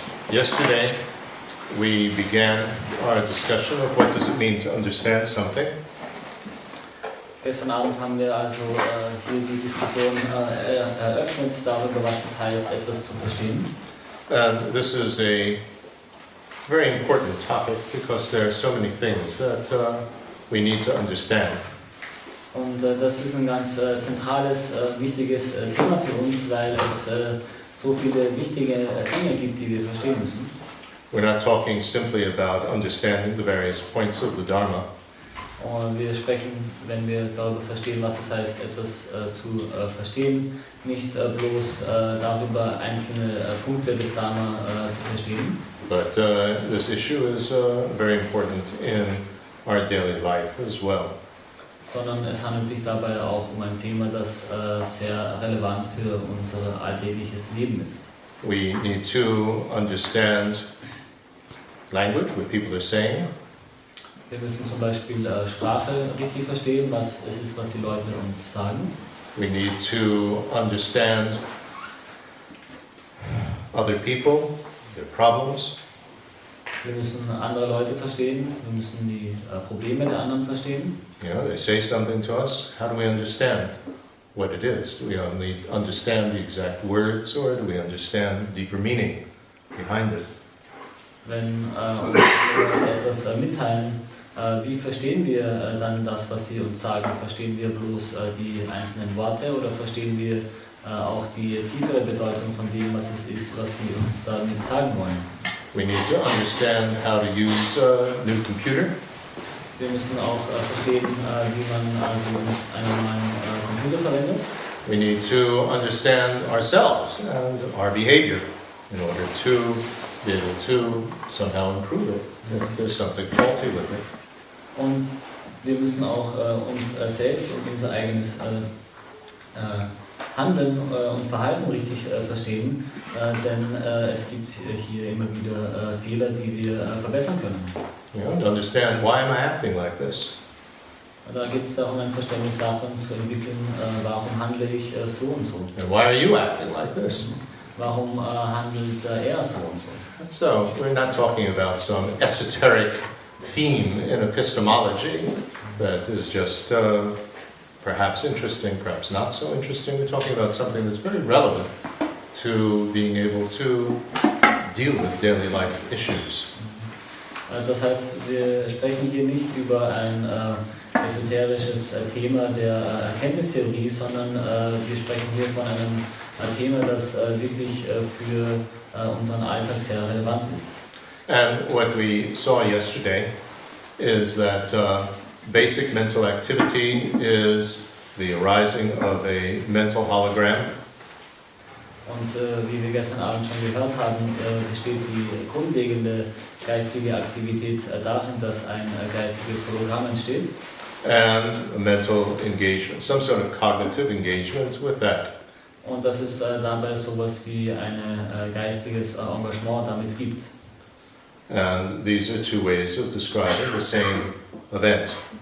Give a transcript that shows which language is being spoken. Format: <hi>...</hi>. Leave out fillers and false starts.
<en>Yesterday, we began our discussion of what does it mean to understand something.</en> <de>Gestern Abend haben wir also hier die Diskussion eröffnet darüber, was es heißt, etwas zu verstehen.</de> <en>And this is a very important topic because there are so many things that we need to understand.</en> <de>Und das ist ein ganz zentrales, wichtiges Thema für uns, weil es so viele wichtige Dinge gibt, die wir verstehen müssen.</de> <en>We're not talking simply about understanding the various points of the Dharma.</en> <de>Und wir sprechen, wenn wir darüber verstehen, was es heißt, etwas zu verstehen, nicht bloß darüber, einzelne Punkte des Dharma zu verstehen.</de> <en>But this issue is very important in our daily life as well.</en> <de>Sondern es handelt sich dabei auch um ein Thema, das sehr relevant für unser alltägliches Leben ist.</de> <en>We need to understand language, what people are saying.</en> <de>Wir müssen zum Beispiel Sprache richtig verstehen, was es ist, was die Leute uns sagen.</de> <en>We need to understand other people, their problems.</en> <de>Wir müssen andere Leute verstehen, wir müssen die Probleme der anderen verstehen.</de> <en>You know, they say something to us. How do we understand what it is? Do we only understand the exact words, or do we understand deeper meaning behind it?</en> <de>Wenn uns Leute etwas mitteilen, wie verstehen wir dann das, was sie uns sagen? Verstehen wir bloß die einzelnen Worte oder verstehen wir auch die tiefere Bedeutung von dem, was es ist, was sie uns damit sagen wollen?</de> <en>We need to understand how to use a new computer.</en> <de>Wir müssen auch verstehen, wie man also einen neuen Computer verwendet.</de> <en>We need to understand ourselves and our behavior in order to be able to somehow improve it if there's something faulty with it.</en> <de>Und wir müssen auch uns selbst und unser eigenes Handeln und Verhalten richtig verstehen, denn es gibt hier immer wieder Fehler, die wir verbessern können.</de> <en>You know, to understand why am I acting like this?</en> <de>Und da geht es darum, ein Verständnis davon zu entwickeln, warum handle ich so und so.</de> <en>And why are you acting like this?</en> <de>Warum handelt er so und so?</de> <en>So, we're not talking about some esoteric theme in epistemology that is just perhaps interesting, perhaps not so interesting. We're talking about something that's very relevant to being able to deal with daily life issues.</en> <de>Das heißt, wir sprechen hier nicht über ein esoterisches Thema der Erkenntnistheorie, sondern wir sprechen hier von einem Thema, das wirklich für unseren Alltag sehr relevant ist.</de> <en>And what we saw yesterday is that basic mental activity is the arising of a mental hologram.</en> <de>Und wie wir gestern Abend schon gehört haben, besteht die grundlegende geistige Aktivität darin, dass ein geistiges Hologramm entsteht.</de> <en>And a mental engagement, some sort of cognitive engagement with that.</en> <de>Und dass es dabei sowas wie ein geistiges Engagement damit gibt.</de> <en>And these are two ways of describing the same event.</en>